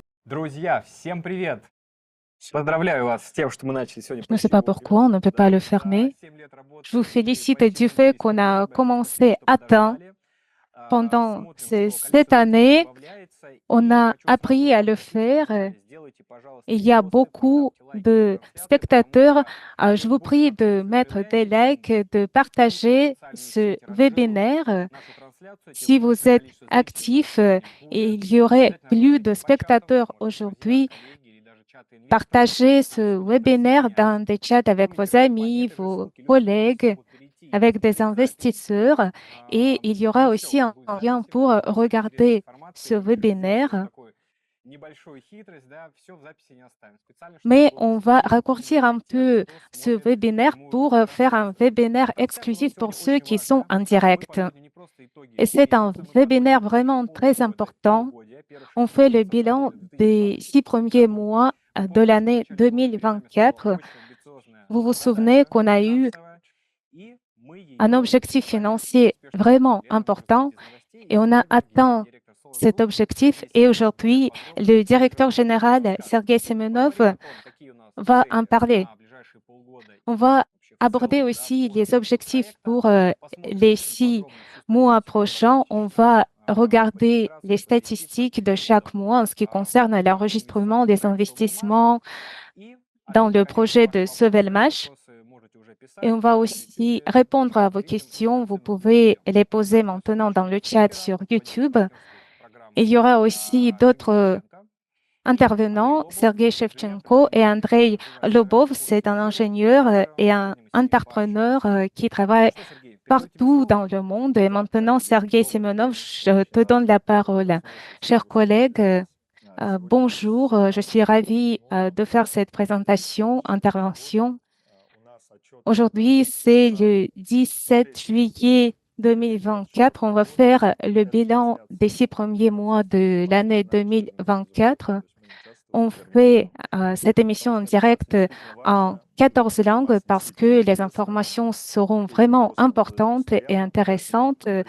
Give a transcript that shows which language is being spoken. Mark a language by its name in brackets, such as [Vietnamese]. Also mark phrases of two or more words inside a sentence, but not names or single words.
[Russian] Друзья, всем привет! Поздравляю вас с тем, что мы начали сегодня [French] Je ne sais [Russian] почти [French] pas [Russian] вовремя. [French] pourquoi on ne peut pas [Russian] Да, [French] le [Russian] за [French] fermer. [Russian] 7 лет [French] Je vous [Russian] работы мы [French] félicite [Russian] почти [French] du fait [Russian] добрались [French] qu'on [Russian] такого [French] a [Russian] уровня [French] commencé [Russian] что мы [French] à [Russian] даже [French] temps. [Russian] ждали. [French] Pendant [Russian] Смотрим, что [French] cette [Russian] количество зрителей [French] année, [Russian] прибавляется, [French] on [Russian] и [French] a [Russian] хочу сразу [French] appris à le [Russian] попросить в [French] faire. [Russian] начале, сделайте, пожалуйста, [French] Il y a [Russian] репосты, [French] beaucoup [Russian] поставьте лайки в [French] de [Russian] Дроп-чаты, потому [French] spectateurs. [Russian] что [French] Je [Russian] чем [French] vous [Russian] больше [French] prie de [Russian] открытых [French] mettre des [Russian] заявляний, чем [French] likes, de [Russian] больше [French] partager [Russian] социальные [French] ce [Russian] сети ранжируют [French] webinaire. [Russian] нашу трансляцию, тем [French] Si [Russian] большее [French] vous êtes [Russian] количество зрителей у нас [French] actifs, [Russian] сегодня будет. [French] il y aurait [Russian] Обязательно [French] plus de [Russian] разместите по чатам, [French] spectateurs [Russian] может, друзья, [French] aujourd'hui. [Russian] коллеги или даже чаты инвесторов, [French] Partagez [Russian] потому [French] ce [Russian] что не [French] webinaire [Russian] присоединяйтесь. [French] dans des chats avec [Russian] Помните, [French] vos [Russian] что по [French] amis, [Russian] этой же [French] vos [Russian] ссылке люди тоже [French] collègues, [Russian] смогут перейти и [French] avec des [Russian] посмотреть запись. [French] investisseurs. Et il y aura [Russian] Ну все, у [French] aussi [Russian] нас [French] un [Russian] будет [French] lien [Russian] запись, [French] pour [Russian] много интересной [French] regarder [Russian] информации. [French] ce [Russian] Мы решили сделать тоже [French] webinaire. [Russian] такую небольшую хитрость, да, все в записи не оставим. Специально, чтобы [French] Mais [Russian] было [French] on va [Russian] посмотреть [French] raccourcir [Russian] именно [French] un [Russian] тех, [French] peu [Russian] кто [French] ce [Russian] смотрит [French] webinaire [Russian] прямую [French] pour faire un [Russian] трансляцию. [French] webinaire [Russian] Трансляция у нас [French] exclusif pour [Russian] сегодня [French] ceux [Russian] очень [French] qui sont [Russian] важная, [French] en [Russian] потому что мы [French] direct. [Russian] подводим не просто [French] Et [Russian] итоги [French] c'est un [Russian] месяца, мы подводим [French] webinaire [Russian] итоги [French] vraiment très [Russian] полугода, [French] important. [Russian] полугодия, первых [French] On [Russian] 6 [French] fait le [Russian] месяцев [French] bilan [Russian] работы в [French] des 6 premiers [Russian] 2025 году. [French] mois [Russian] Вы [French] de [Russian] помните, что в [French] l'année [Russian] начале года перед нами стояла [French] 2024. [Russian] очень амбициозная [French] Vous vous souvenez [Russian] задача [French] qu'on a eu [Russian] финансовая, и мы [French] un [Russian] ее [French] objectif [Russian] с вами очень [French] financier [Russian] успешно [French] vraiment [Russian] решили. Это можно [French] important [Russian] знать из новостей. [French] et [Russian] И [French] on a [Russian] сегодня генеральный [French] atteint [Russian] директор Solar [French] cet [Russian] Group [French] objectif. [Russian] Сергей [French] Et [Russian] Семенов более [French] aujourd'hui, [Russian] подробно [French] le [Russian] об [French] directeur [Russian] этом [French] général, [Russian] расскажет. [French] Sergei Semenov, [Russian] Поговорим о том, какие у нас [French] va en [Russian] цели [French] parler. [Russian] на ближайшие полгода [French] On [Russian] и [French] va [Russian] вообще в [French] aborder [Russian] целом, да, [French] aussi [Russian] по [French] les [Russian] развитию [French] objectifs [Russian] проекта. [French] pour [Russian] Посмотрим [French] les [Russian] очень [French] 6 [Russian] подробно всю [French] mois [Russian] статистику по [French] prochains. On [Russian] регистрированным, [French] va [Russian] по [French] regarder les [Russian] регистрации, по инвестициям [French] statistiques de [Russian] и [French] chaque mois en ce qui concerne [Russian] программу [French] l'enregistrement [Russian] инвестиционных [French] des [Russian] проектов Sovelmash. [French] investissements [Russian] И [French] dans [Russian] опять же, [French] le [Russian] конечно, [French] projet [Russian] ваши [French] de [Russian] вопросы. [French] Sovelmash. [Russian] Вопросы можете уже [French] Et [Russian] писать [French] on va [Russian] на [French] aussi [Russian] YouTube, [French] répondre à [Russian] чат [French] vos [Russian] зрителям, [French] questions. Vous [Russian] трансляции. Мы будем [French] pouvez les poser [Russian] обязательно с [French] maintenant dans le [Russian] помощью [French] chat [Russian] спикера, [French] sur [Russian] руководителя [French] YouTube. [Russian] партнерской [French] Il [Russian] программы [French] y aura aussi [Russian] Юрий [French] d'autres [Russian] Шевченко и Андрей [French] intervenants, [Russian] Лобов, [French] Sergei Shevchenko et Andrei [Russian] развивающий [French] Lobov. [Russian] курс [French] C'est un [Russian] Юру. [French] ingénieur [Russian] Также [French] et un [Russian] сегодня мы с ним [French] entrepreneur [Russian] пообщаемся. [French] qui [Russian] Ну [French] travaille [Russian] что, Сергей, передаю тебе [French] partout dans [Russian] слово. [French] le monde. Et [Russian] Да, [French] maintenant, [Russian] коллеги, [French] Sergei [Russian] добрый [French] Semenov, [Russian] день. [French] je [Russian] Очень [French] te [Russian] рад [French] donne la parole. [Russian] снова [French] Chers [Russian] присутствовать [French] collègues, [Russian] здесь сегодня [French] bonjour. [Russian] на [French] Je suis [Russian] нашем [French] ravie [Russian] очередном [French] de faire cette présentation, [Russian] года. [French] intervention. [Russian] У нас отчет [French] Aujourd'hui, c'est le 17 juillet 2024. On va faire le bilan des 6 premiers mois de l'année 2024. On fait cette émission en direct en 14 langues parce que les informations seront vraiment importantes et intéressantes.